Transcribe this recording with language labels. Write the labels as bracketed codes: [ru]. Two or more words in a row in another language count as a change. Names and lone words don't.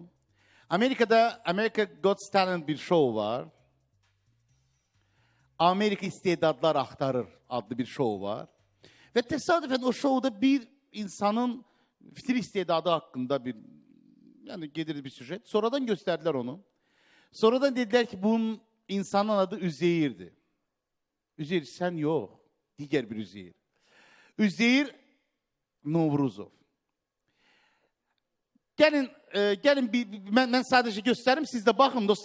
[tr] Amerika'da America Got Talent bir şov var. [az] Amerika İstedadlar Axtarır adlı bir şov var. Və təsadüfən o şovda bir insanın fitil istedadı hakkında gedirdi bir süjet. [tr] Sonradan gösterdiler onu. Sonradan dediler ki bunun insanın adı Üzeyir'di. Üzeyir sen yok. Diğer bir Üzeyir. Üzeyir Novruzov. Gelin ben sadece göstereyim, siz de bakın dostlar.